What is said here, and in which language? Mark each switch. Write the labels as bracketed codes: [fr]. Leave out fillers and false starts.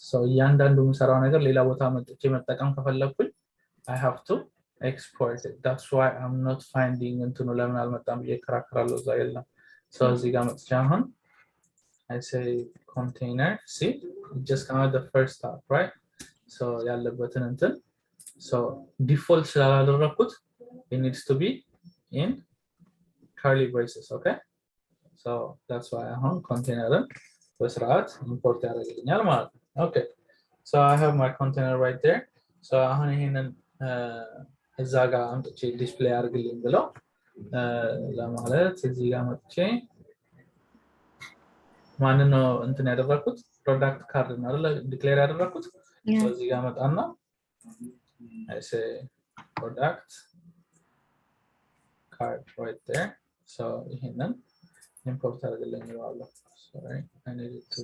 [am] So እያንዳንዱ የምሰራው ነገር ሌላ ቦታ መጥቼ መጠቀም ከፈለኩኝ [en] I have to export it. That's why I'm not finding [am] እንትኑ ለምን አልመጣም ብዬ እከራከራለሁ እዛ የለም። So እዚህ ጋር መጥቼ አሁን [en] I say container. See, it just came out the first tab, right? So [am] ያለበትን እንትን [en] so default [am] ስላላደረኩት [en] it needs to be in curly braces. Okay, so that's why [am] አሁን ኮንቴነርን በስርዓት ኢምፖርት ያደርግልኛል ማለት ነው። [en] Okay, so I have my container right there. [am] So አሁን ይሄንን እዛ ጋር አምጥቼ ዲስፕሌይ አድርግልኝ ብለው ለማለት እዚህ ጋር መጥቼ ማንን ነው እንትን ያደረኩት product card ነው አይደል ዲክሌር ያደረኩት [en] Yeah. so [am] እዚህ ጋር መጣና [en] I say product card right there so ይሄንን import [am] አድርግልኝ ይላል [en] sorry I need it to